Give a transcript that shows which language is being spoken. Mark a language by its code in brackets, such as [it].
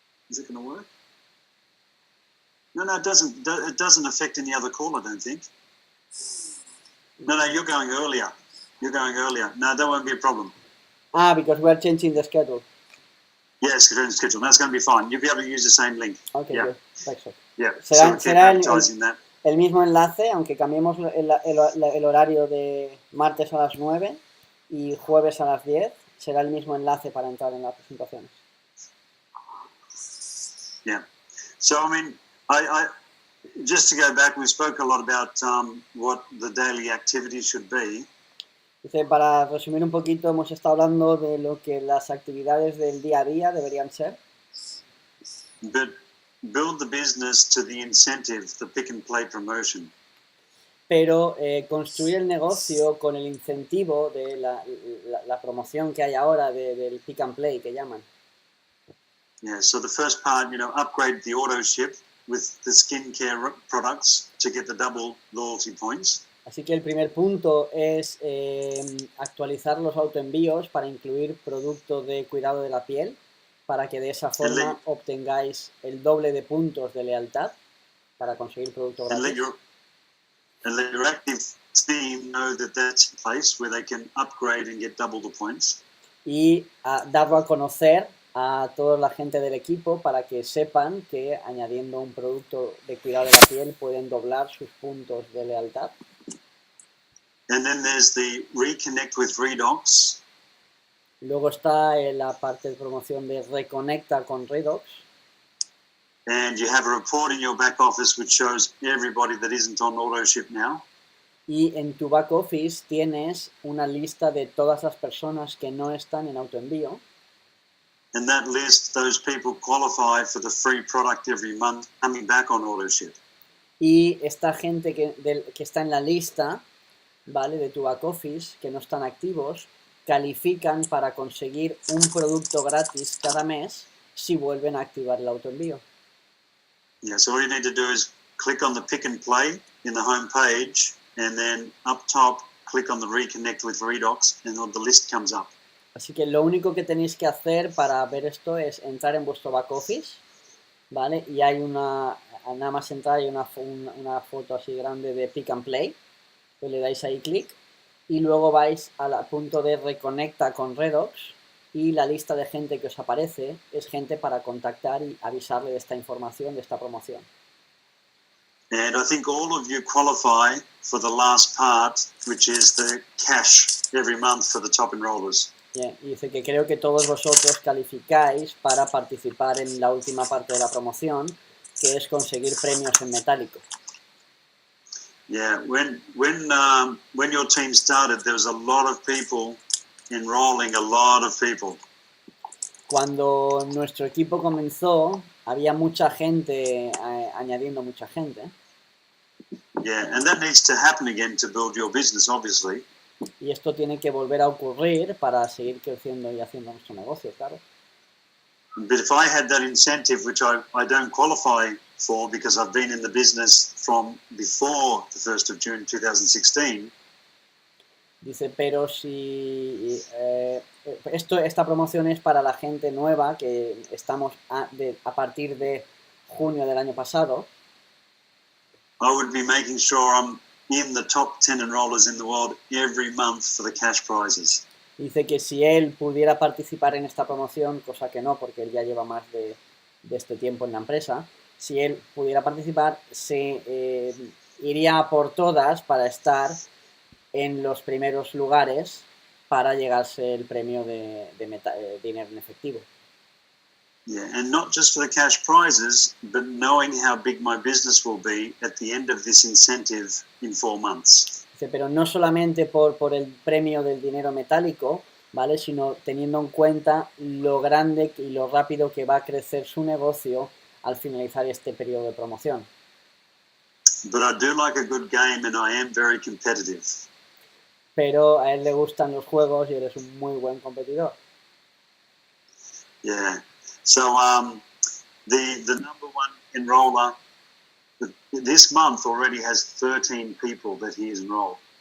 [en] Is it going to work? No, it doesn't. It doesn't affect any other call, I don't think. No, you're going earlier. No, that won't be a problem. Because we're changing the schedule. Yes, schedule. That's going to be fine. You'll be able to use the same link. Okay, yeah. Good. Perfect. Yeah. [es] Será [en] that. [es] El mismo enlace, aunque cambiemos el horario de martes a las 9 y jueves a las 10, será el mismo enlace para entrar en las presentaciones. [en] Yeah. So, I mean, I just to go back, we spoke a lot about what the daily activities should be. [es] Dice, para resumir un poquito, hemos estado hablando de lo que las actividades del día a día deberían ser. [en] But build the business to the incentive, the pick and play promotion. [es] Pero construir el negocio con el incentivo de la promoción que hay ahora del pick and play que llaman. [en] Yeah, so the first part, upgrade the auto ship with the skincare products to get the double loyalty points. [es] Así que el primer punto es actualizar los autoenvíos para incluir productos de cuidado de la piel, para que de esa forma obtengáis el doble de puntos de lealtad para conseguir productos gratis. [en] And let your active team know that that's a place where they can upgrade and get double the points. [es] Y darlo a conocer a toda la gente del equipo para que sepan que añadiendo un producto de cuidado de la piel pueden doblar sus puntos de lealtad. [en] And then there's the reconnect with Redox. [es] Luego está la parte de promoción de reconecta con Redox. [en] And you have a report in your back office which shows everybody that isn't on auto ship now. [es] Y en tu back office tienes una lista de todas las personas que no están en autoenvío. [en] And that list, those people qualify for the free product every month coming back on auto ship. [es] Y esta gente que está en la lista, ¿vale? De tu back office, que no están activos, califican para conseguir un producto gratis cada mes si vuelven a activar el autoenvío. [en] Yeah, so all you need to do is click on the pick and play in the home page, and then up top, click on the reconnect with Redox, and the list comes up. [es] Así que lo único que tenéis que hacer para ver esto es entrar en vuestro back office, ¿vale? Y hay nada más entrar, hay una foto así grande de pick and play, que le dais ahí clic, y luego vais al punto de reconecta con Redox, y la lista de gente que os aparece es gente para contactar y avisarle de esta información, de esta promoción. [en] And I think all of you qualify for the last part, which is the cash every month for the top enrollers. [es] Bien, y dice que creo que todos vosotros calificáis para participar en la última parte de la promoción, que es conseguir premios en metálico. [en] Yeah, when your team started, there was a lot of people enrolling, a lot of people. [es] Cuando nuestro equipo comenzó, había mucha gente, añadiendo mucha gente. [en] Yeah, and that needs to happen again to build your business, obviously. [es] Y esto tiene que volver a ocurrir para seguir creciendo y haciendo nuestro negocio, claro. [en] But if I had that incentive, which I don't qualify for because I've been in the business from before the 1st of June 2016, [es] Dice, pero si esta promoción es para la gente nueva que estamos a partir de junio del año pasado, [en] I would be making sure I'm in the top 10 enrollers in the world every month for the cash prizes. [es] dice que si él pudiera participar en esta promoción, cosa que no, porque él ya lleva más de este tiempo en la empresa, si él pudiera participar, se iría a por todas para estar en los primeros lugares para llegarse el premio de dinero en efectivo. [en] Yeah, and not just for the cash prizes, but knowing how big my business will be at the end of this incentive in 4 months. [es] Dice, pero no solamente por el premio del dinero metálico, ¿vale? Sino teniendo en cuenta lo grande y lo rápido que va a crecer su negocio al finalizar este periodo de promoción. [en] But I do like a good game and I am very competitive. [es] Pero a él le gustan los juegos y eres un muy buen competidor. [en] Yeah. So the number one enroller this month already has 13 people that he has enrolled.